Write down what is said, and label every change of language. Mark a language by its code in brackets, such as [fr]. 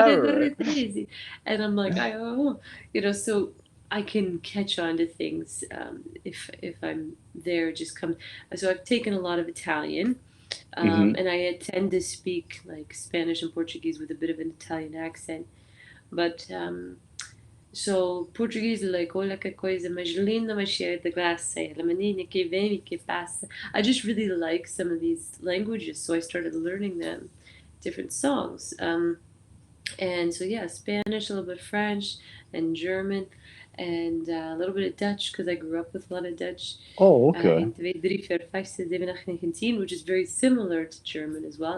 [en] All right. And I'm like, so I can catch on to things if I'm there. Just come. So I've taken a lot of Italian, Hmm. and I tend to speak like Spanish and Portuguese with a bit of an Italian accent. But so Portuguese [pt] é like olha que coisa mais linda, mais cheia de graça, a menina que vem e que passa. [en] I just really like some of these languages, so I started learning them, different songs. And so yeah, Spanish, a little bit of French, and German, and a little bit of Dutch because I grew up with a lot of Dutch. Oh, okay. In 2, 3, 4, 5, 6, 7, 8, 9, 10, which is very similar to German as well.